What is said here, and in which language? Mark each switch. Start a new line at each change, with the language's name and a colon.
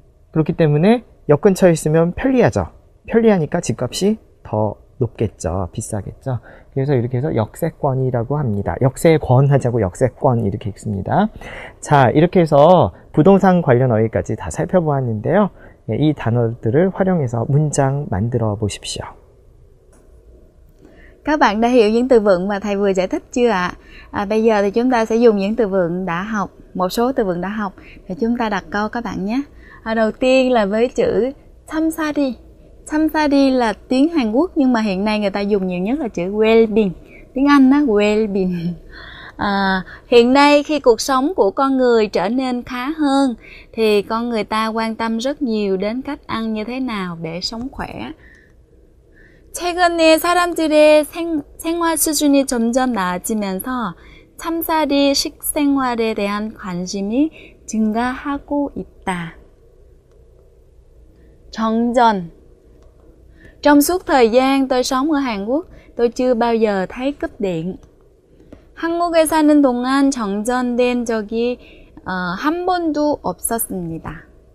Korean: 그렇기 때문에 역 근처에 있으면 편리하죠. 편리하니까 집값이 더 높겠죠. 비싸겠죠. 그래서 이렇게 해서 역세권이라고 합니다. 역세권 하자고 역세권 이렇게 읽습니다. 자, 이렇게 해서 부동산 관련 어휘까지 다 살펴보았는데요. 이 단어들을 활용해서 문장 만들어 보십시오.
Vietnamese: Các bạn đã hiểu những từ vựng mà thầy vừa giải thích chưa ạ? Bây giờ thì chúng ta sẽ dùng những từ vựng đã học, một số từ vựng đã học thì chúng ta đặt câu các bạn nhé. Đầu tiên là với chữ 참사리. 참사리 là tiếng Hàn Quốc nhưng mà hiện nay người ta dùng nhiều nhất là chữ well-being. Tiếng Anh á, well-being. Hiện nay khi cuộc sống của con người trở nên khá hơn thì con người ta quan tâm rất nhiều đến cách ăn như thế nào để sống khỏe.
Korean: 최근에 사람들의 생활 수준이 점점 나아지면서 참사리 식생활에 대한 관심이 증가하고 있다. 정전.
Vietnamese: Trong suốt thời gian tôi sống ở Hàn Quốc, tôi chưa bao giờ thấy cúp điện.
Korean: 한국에 사는 동안 정전된 적이 한 번도 없었습니다.